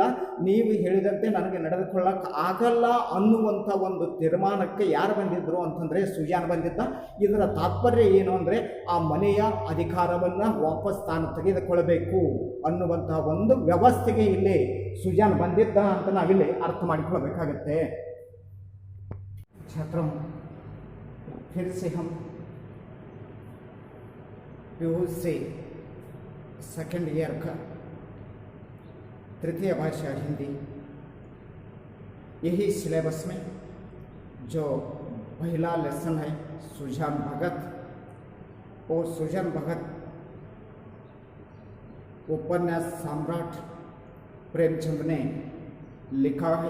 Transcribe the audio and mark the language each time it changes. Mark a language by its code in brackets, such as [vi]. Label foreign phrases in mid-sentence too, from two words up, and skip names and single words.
[kn] ನೀವು ಹೇಳಿದಂತೆ ನನಗೆ ನಡೆದುಕೊಳ್ಳಕ್ಕೆ ಆಗಲ್ಲ ಅನ್ನುವಂಥ ಒಂದು ತೀರ್ಮಾನಕ್ಕೆ ಯಾರು ಬಂದಿದ್ದರು ಅಂತಂದರೆ ಸುಜಾನ್ ಬಂದಿದ್ದ. ಇದರ ತಾತ್ಪರ್ಯ ಏನು ಅಂದರೆ ಆ ಮನೆಯ ಅಧಿಕಾರವನ್ನು ವಾಪಸ್ ತಾನು ತೆಗೆದುಕೊಳ್ಳಬೇಕು ಅನ್ನುವಂಥ ಒಂದು ವ್ಯವಸ್ಥೆಗೆ ಇಲ್ಲಿ ಸುಜಾನ್ ಬಂದಿದ್ದ ಅಂತ ನಾವಿಲ್ಲಿ ಅರ್ಥ ಮಾಡಿಕೊಳ್ಳಬೇಕಾಗತ್ತೆ. [hi] छात्रों, फिर से हम PUC [en] second year [hi] का तृतीय भाषा हिंदी, यही सिलेबस में जो पहला लेसन है सुजान भगत, और सुजान भगत उपन्यास सम्राट प्रेमचंद ने लिखा है.